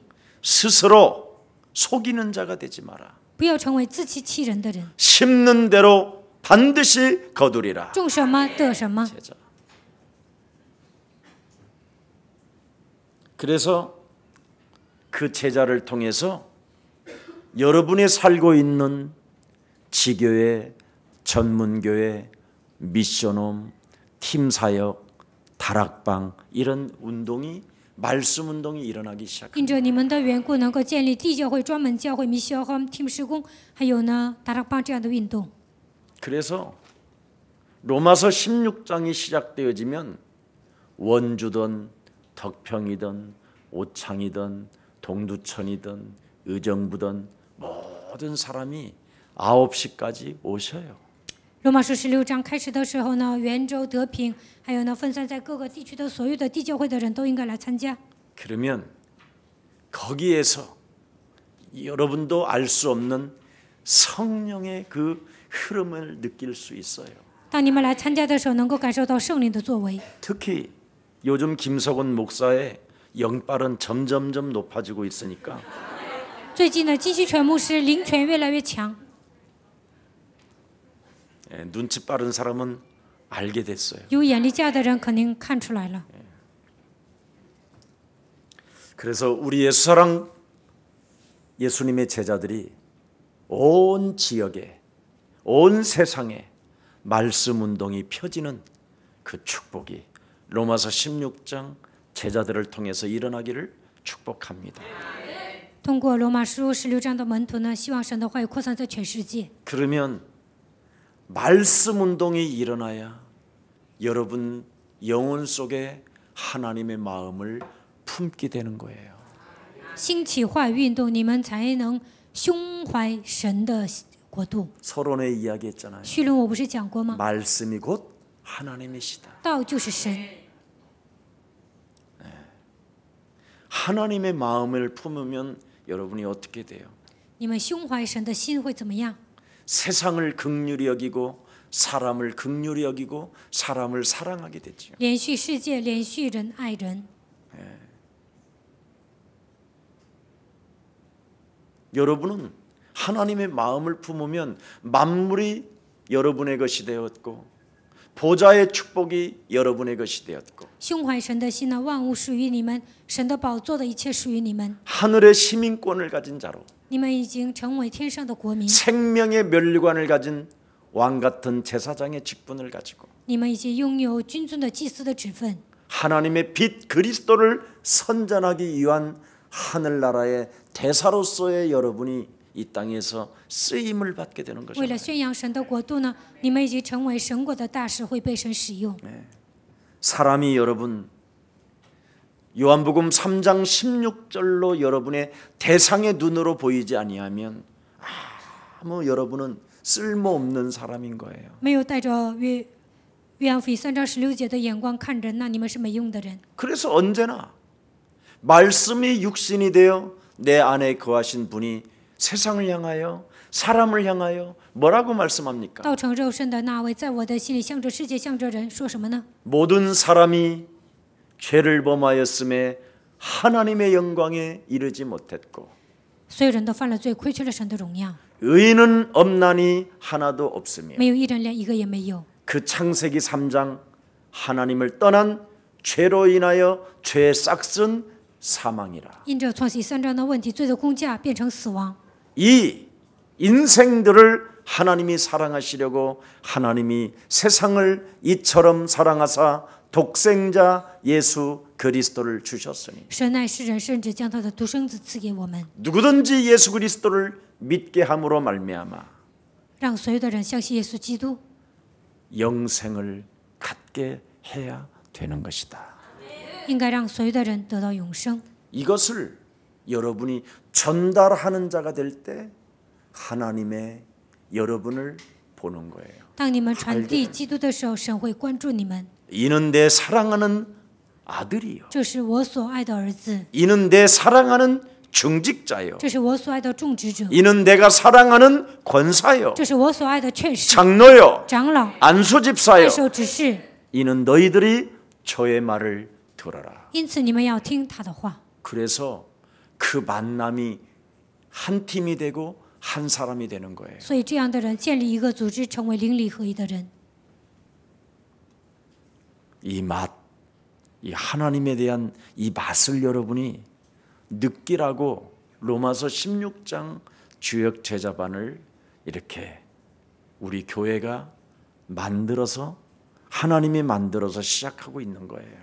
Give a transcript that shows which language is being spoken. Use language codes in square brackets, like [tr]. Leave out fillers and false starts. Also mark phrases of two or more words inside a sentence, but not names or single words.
[ko] 스스로 속이는 자가 되지 마라. [zh] 不要成为自欺欺人的人， [ko] 심는 대로 반드시 거두리라. [zh] 种什么得什么。 [ko] 제자. 그래서 그 제자를 통해서 여러분이 살고 있는 지교회, 전문교회, 미션홈, 팀사역, 다락방 이런 운동이 말씀 운동이 일어나기 시작합니다. [zh] 因着你们的缘故，能够建立地教会、专门教会、米修和 team 施工，还有呢达拉邦这样的运动。 [ko] 그래서 로마서 16장이 시작되어지면 원주든 덕평이든 오창이든 동두천이든 의정부든 모든 사람이 9시까지 오셔요. [zh] 罗马书16章开始的时候呢，元州、德平，还有呢分散在各个地区的所有的地教会的人都应该来参加。 [ko] 그러면 거기에서 여러분도 알 수 없는 성령의 그 흐름을 느낄 수 있어요. [zh] 当你们来参加的时候，能够感受到圣灵的作为。 [ko] 특히 요즘 김석원 목사의 영빨은 점점점 높아지고 있으니까 [zh] 最近呢，金希全牧师灵权越来越强， [ko] 눈치 빠른 사람은 알게 됐어요. [zh] 有眼力价的人肯定看出来了。 [ko] 그래서 우리 예수사랑 예수님의 제자들이 온 지역에 온 세상에 말씀 운동이 펴지는 그 축복이 로마서 16장 제자들을 통해서 일어나기를 축복합니다. [zh] 通过罗马书16章的门徒呢，希望神的话语扩散在全世界。 [ko] 그러면 말씀 운동이 일어나야 여러분 영혼 속에 하나님의 마음을 품게 되는 거예요. [zh] 兴起话语运动，你们才能胸怀神的国度。 [ko] 서론에 이야기했잖아요. [zh] 绪论我不是讲过吗？ [ko] 말씀이 곧 하나님이시다. [zh] 道就是神， [ko] 하나님의 마음을 품으면 여러분이 어떻게 돼요? [zh] 你们胸怀神的心会怎么样？ [ko] 세상을 긍휼히 여기고 사람을 긍휼히 여기고 사람을 사랑하게 되죠. [zh] 连续世界，连续人爱人。 [ko] 여러분은 하나님의 마음을 품으면 만물이 여러분의 것이 되었고 보좌의 축복이 여러분의 것이 되었고 [zh] 胸怀神的心呢，万物属于你们，神的宝座的一切属于你们。 [ko] 하늘의 시민권을 가진 자로 [zh] 你们已经成为天上的国民， [ko] 생명의 면류관을 가진 왕 같은 제사장의 직분을 가지고 [zh] 你们已经拥有君尊的祭司的职分。 [ko] 하나님의 빛 그리스도를 선전하기 위한 하늘나라의 대사로서의 여러분이 이 땅에서 쓰임을 받게 되는 [zh] 为了 [ko] 것입니다. [zh] 宣扬神的国度呢，你们已经成为神国的大使，会被神使用。 [ko] 사람이 여러분 요한복음 3장 16절로 여러분의 대상의 눈으로 보이지 아니하면 아무 여러분은 쓸모없는 사람인 거예요. [zh] 没有带着约翰福音3章16节的眼光看人，那你们是没用的人。 [ko] 그래서 언제나 말씀이 육신이 되어 내 안에 거하신 분이 세상을 향하여 사람을 향하여 뭐라고 말씀합니까? [zh] 道成肉身的那位，在我的心里向着世界，向着人，说什么呢？ [ko] 모든 사람이 죄를 범하였음에 하나님의 영광에 이르지 못했고 [zh] 所有人都犯了罪，亏缺了神的荣耀， [ko] 의인은 없나니 하나도 없으며 [zh] 没有一人，连一个也没有。 [ko] 그 창세기 3장 하나님을 떠난 죄로 인하여 죄의 싹슨 사망이라. [zh] 因着创世3章的问题，罪的工价变成死亡。 [ko] 이 인생들을 하나님이 사랑하시려고 하나님이 세상을 이처럼 사랑하사 독생자 예수 그리스도를 주셨으니 [zh] 神爱世人，甚至将他的独生子赐给我们， [ko] 누구든지 예수 그리스도를 믿게 함으로 말미암아 [zh] 让所有的人相信耶稣基督， [ko] 영생을 갖게 해야 되는 것이다. [zh] 应该让所有的人得到永生。 [ko] 이것을 여러분이 전달하는 자가 될 때 하나님의 여러분을 보는 거예요. [zh] 当你们传递基督的时候，神会关注你们。 [ko] 이는 내 사랑하는 아들이요. [zh] 这是我所爱的儿子， [ko] 이는 내 사랑하는 중직자요. [zh] 这是我所爱的种植者， [ko] 이는 내가 사랑하는 권사요. [zh] 这是我所爱的劝士、 [ko] 장로요. [zh] 长老、 [ko] 안수집사요. [zh] 太守、执事。 [ko] 이는 너희들이 저의 말을 들어라. [zh] 因此，你们要听他的话。 [ko] 그래서 그 만남이 한 팀이 되고 한 사람이 되는 거예요. [zh] 所以，这样的人建立一个组织，成为灵里合一的人。 [ko] 이 맛, 이 하나님에 대한 이 맛을 여러분이 느끼라고 로마서 16장 주역 제자반을 이렇게 우리 교회가 만들어서 하나님이 만들어서 시작하고 있는 거예요.